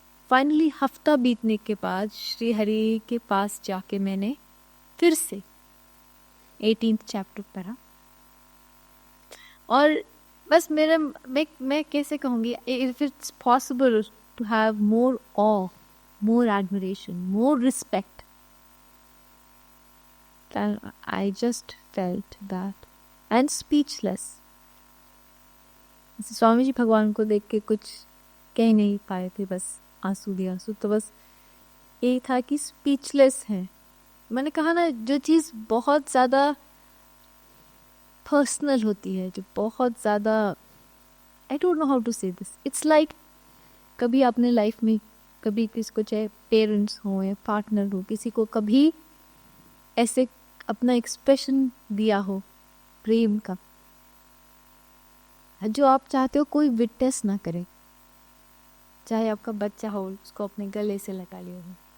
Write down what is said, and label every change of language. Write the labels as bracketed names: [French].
[Hindi] Finally हफ्ता बीतने के बाद श्री हरि के पास जाके मैंने फिर से 18th चैप्टर पढ़ा। और बस मैं कैसे कहूँगी, [English] If it's possible to have more uh, more admiration, more respect. And I just felt that and speechless. [Hindi] Swami ji भगवान को देख के कुछ कह नहीं पाए थे, बस आंसू भी आंसू। तो बस यही था कि स्पीचलेस है। मैंने कहा ना, जो चीज़ बहुत ज़्यादा पर्सनल होती है, जो बहुत ज़्यादा, [English] I don't know how to say this, it's like [Hindi] कभी आपने लाइफ में कभी किसी को, चाहे पेरेंट्स हो या पार्टनर हो, किसी को कभी ऐसे अपना एक्सप्रेशन दिया हो प्रेम का, जो आप चाहते हो कोई विटनेस ना करे, चाहे आपका बच्चा हो, उसको अपने गले से लगा लिया हो।